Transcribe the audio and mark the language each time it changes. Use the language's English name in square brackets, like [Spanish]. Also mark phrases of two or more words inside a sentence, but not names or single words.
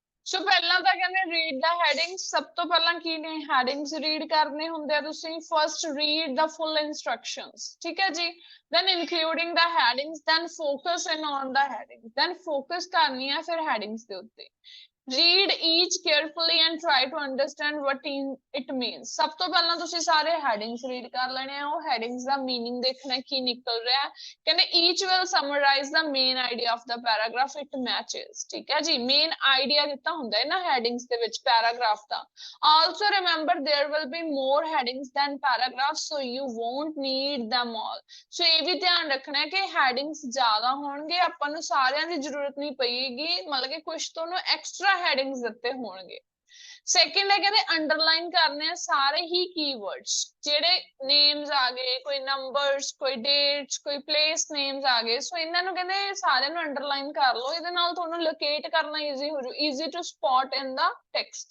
[Punjabi] ਸੋ ਪਹਿਲਾਂ ਤਾਂ ਕਹਿੰਦੇ [English] read the headings, [Punjabi] ਸਭ ਤੋਂ ਪਹਿਲਾਂ ਕੀ ਨੇ ਹੈਡਿੰਗਸ ਰੀਡ ਕਰਨੇ ਹੁੰਦੇ ਆ ਤੁਸੀਂ। [English] first read the full instructions, [Punjabi] ਠੀਕ ਹੈ ਜੀ। [English] then including the headings, then focus in on the headings, then focus [Punjabi] ਕਰਨੀ ਹੈ ਫਿਰ headings ਦੇ ਉੱਤੇ। [English] read each carefully and try to understand what it means। [Punjabi] ਸਭ ਤੋਂ ਪਹਿਲਾਂ ਤੁਸੀਂ ਸਾਰੇ [English] headings read [Punjabi] ਕਰ ਲੈਣੇ ਆ, ਉਹ headings ਦਾ meaning ਦੇਖਣਾ ਕੀ ਨਿਕਲ ਰਿਹਾ। ਕਹਿੰਦੇ [English] each will summarize the main idea of the paragraph it matches, [Punjabi] ਠੀਕ ਹੈ ਜੀ। [English] main idea [Punjabi] ਦਿੱਤਾ ਹੁੰਦਾ ਹੈ ਨਾ headings ਦੇ ਵਿੱਚ paragraph ਦਾ। [English] also remember there will be more headings than paragraphs, so you won't need them all। [Punjabi] ਸੋ ਇਹ ਵੀ ਧਿਆਨ ਰੱਖਣਾ ਹੈ ਕਿ headings ਜ਼ਿਆਦਾ ਹੋਣਗੇ, ਆਪਾਂ ਨੂੰ ਸਾਰਿਆਂ ਦੀ ਜ਼ਰੂਰਤ ਨਹੀਂ ਪਏਗੀ, ਮਤਲਬ ਕਿ ਕੁਝ ਤੁਹਾਨੂੰ ਐਕਸਟਰਾ headings ਦਿੱਤੇ ਹੋਣਗੇ। ਸੈਕਿੰਡ ਹੈ ਕਹਿੰਦੇ ਅੰਡਰਲਾਈਨ ਕਰਨੇ ਆ ਸਾਰੇ ਹੀ ਕੀਵਰਡਸ, ਜਿਹੜੇ ਨੇਮਸ ਆ ਗਏ, ਕੋਈ ਨੰਬਰਸ, ਕੋਈ ਡੇਟਸ, ਕੋਈ [English] place names [Punjabi] ਆ ਗਏ, ਸੋ ਇਹਨਾਂ ਨੂੰ ਕਹਿੰਦੇ ਸਾਰਿਆਂ ਨੂੰ ਅੰਡਰਲਾਈਨ ਕਰ ਲਓ, ਇਹਦੇ ਨਾਲ ਤੁਹਾਨੂੰ ਲੋਕੇਟ ਕਰਨਾ ਈਜ਼ੀ ਹੋ ਜਾਊ, [English] easy to spot in the text.